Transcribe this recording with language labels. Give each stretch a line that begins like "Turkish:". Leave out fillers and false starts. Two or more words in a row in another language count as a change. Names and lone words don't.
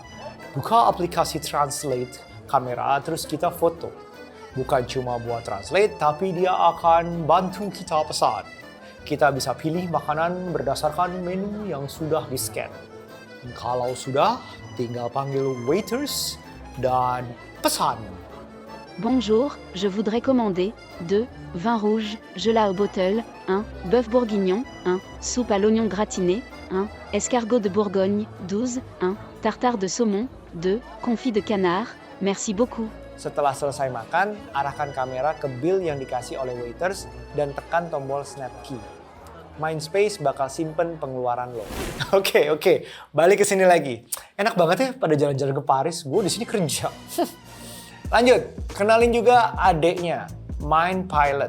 Indonesian: Buka aplikasi Translate kamera, terus kita foto. Bukan cuma buat translate, tapi dia akan bantu kita pesan. Kita bisa pilih makanan berdasarkan menu yang sudah di-scan. Kalau sudah, tinggal panggil waiters dan pesan.
French: Bonjour, je voudrais commander 2 vin rouge, gelat au bottle, 1 bœuf bourguignon, 1 soupe à l'oignon gratiné, 1 escargot de Bourgogne, 12 1 tartare de saumon, 2 confit de canard. Merci beaucoup.
Indonesian: Setelah selesai makan, arahkan kamera ke bill yang dikasih oleh waiters dan tekan tombol
English: snap key.
Indonesian: Mindspace bakal simpen pengeluaran lo. Oke, balik ke sini lagi. Enak banget ya pada jalan-jalan ke Paris, gue di sini kerja. Lanjut, kenalin juga adeknya, MindPilot.